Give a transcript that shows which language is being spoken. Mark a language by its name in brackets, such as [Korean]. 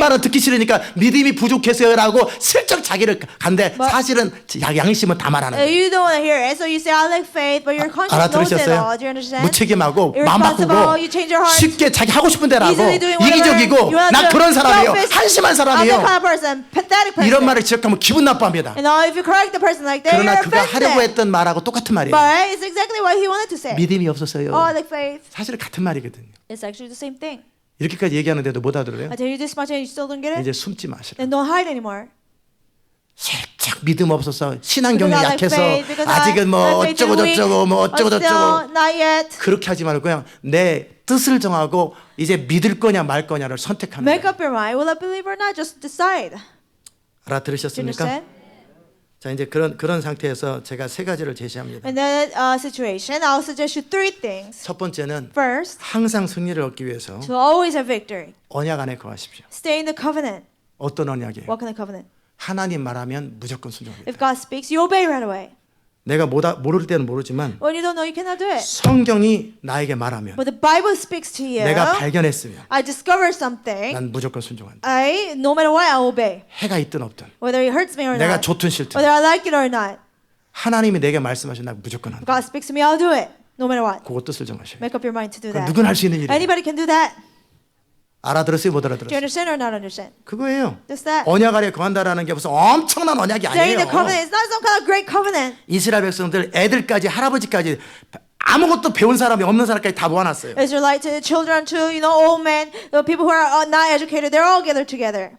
[Korean] 말은 듣기 싫으니까 믿음이 부족해서요라고 슬쩍 자기를 간데 [English] But- [Korean] 사실은 양심은 다 말하는 거예요. [English] You don't want to hear it, so you say I like faith, but your conscience knows it [Korean] 알아들으셨어요? [English] all. Do you understand? [Korean] 무책임하고 마음 [English] Irresponsible, [Korean] 바꾸고 [English] you change your heart. [Korean] 쉽게 자기 하고 싶은 대로 하고 [English] Easily doing whatever [Korean] 이기적이고 [English] you wanna [Korean] 나 [English] do. [Korean] 그런 사람이에요. [English] Selfish. [Korean] 한심한 [English] I'm that [Korean] 사람이에요. [English] kind of person, pathetic person. [Korean] 이런 말을 지적하면 기분 나빠합니다. [English] And if you correct the person like that, [Korean] 그러나 [English] you're [Korean] 그가 하려고 [English] offended. [Korean] 했던 말하고 똑같은 말이에요. [English] But it's exactly what he wanted to say. [Korean] 믿음이 없었어요. [English] Oh, I like faith. [Korean] 사실 같은 말이거든요. [English] It's actually the same thing. [Korean] 이렇게까지 얘기하는데도 못 알아들어요. [English] I tell you this much and you still don't get it? [Korean] 이제 숨지 마시라. [English] Then don't hide anymore. [Korean] 살짝 믿음 없어서 신앙 경험 [English] Because I like [Korean] 약해서 [English] faith, because [Korean] 아직은 뭐 [English] my faith is [Korean] 어쩌고 [English] weak, [Korean] 저쩌고 뭐 어쩌고 [English] but [Korean] 저쩌고 [English] still not yet. [Korean] 그렇게 하지 말고 그냥 내 뜻을 정하고 이제 믿을 거냐 말 거냐를 선택하는 [English] Make [Korean] 거예요. [English] up your mind. Will I believe or not? Just decide. Do you [Korean] 알아들으셨습니까? [English] understand? [Korean] 자 이제 그런 상태에서 제가 세 가지를 제시합니다. [English] In that situation, I'll suggest you three things. [Korean] 첫 번째는 [English] First, [Korean] 항상 승리를 얻기 위해서 [English] to always have victory. [Korean] 언약 안에 거하십시오. [English] Stay in the covenant. [Korean] 어떤 언약이에요? [English] What kind of covenant? [Korean] 하나님 말하면 무조건 [English] If [Korean] 순종합니다. [English] God speaks, you obey right away. [Korean] 내가 모를 때는 모르지만 [English] When you don't know, you cannot do it. [Korean] 성경이 나에게 말하면 [English] But the Bible speaks to you. [Korean] 내가 발견했으면 [English] I discover something. [Korean] 난 무조건 순종한다. [English] No matter what, I obey. [Korean] 해가 있든 없든 [English] Whether it hurts me or [Korean] 내가 [English] not. [Korean] 좋든 싫든 [English] Whether I like it or not. [Korean] 하나님이 내게 말씀하신 나 무조건 한다. [English] God speaks to me, I'll do it. No matter what. [Korean] 그것 뜻을 정하셔야 돼요. [English] Make up your mind to do [Korean] 그건 [English] that. [Korean] 누구나 할 수 있는 일이에요. [English] Anybody can do that. [Korean] 알아들었어요? 못 [English] Do you [Korean] 알아들었어요? [English] understand or not understand? [Korean] 그거예요. [English] Just that. [Korean] 언약 아래 거한다라는 게 무슨 엄청난 언약이 [English] Staying in the [Korean] 아니에요. [English] covenant is not some kind of great covenant. [Korean] 이스라엘 백성들 애들까지 할아버지까지 아무것도 배운 사람이 없는 사람까지 다 모아놨어요. [English] Israelite to children to old men, the people who are not educated, they're all gathered together.